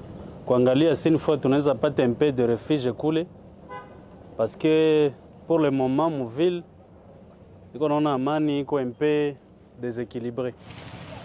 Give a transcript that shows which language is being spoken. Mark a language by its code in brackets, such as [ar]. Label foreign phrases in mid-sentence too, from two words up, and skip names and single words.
[fr] kuangalia si une fois [sw] tunaweza pata [fr] un peu de refuge kule, parce que pour le moment, mon ville, [sw] iko naona amani iko [fr] un peu déséquilibré.